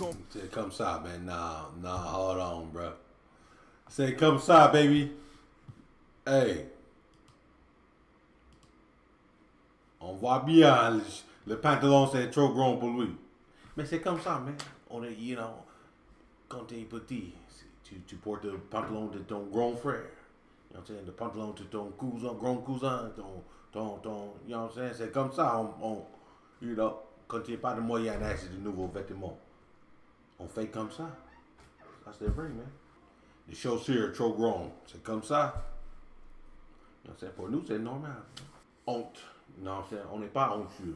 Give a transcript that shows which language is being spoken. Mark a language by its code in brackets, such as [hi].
[fr] C'est comme ça, [en] man. Nah, hold on, bro. [fr] C'est comme ça, [en] baby. Hey. [fr] On voit bien, le pantalon c'est trop grand pour lui. Mais c'est comme ça, [en] man. [fr] On est, [en] you know, [fr] quand t'es petit, tu portes le pantalon de ton grand frère. [en] You know what I'm saying? [fr] Le pantalon de ton cousin, grand cousin, [en] you know what I'm saying? [fr] C'est comme ça, [en] you know, [fr] quand il n'y a pas de moyen d'acheter de nouveaux vêtements. On fait comme ça. Ça c'est vrai, [en] man. [fr] Les chaussures trop grandes, c'est comme ça. [en] You know what I'm saying? [fr] Pour nous, c'est normal. Honte. Non, on n'est pas honteux.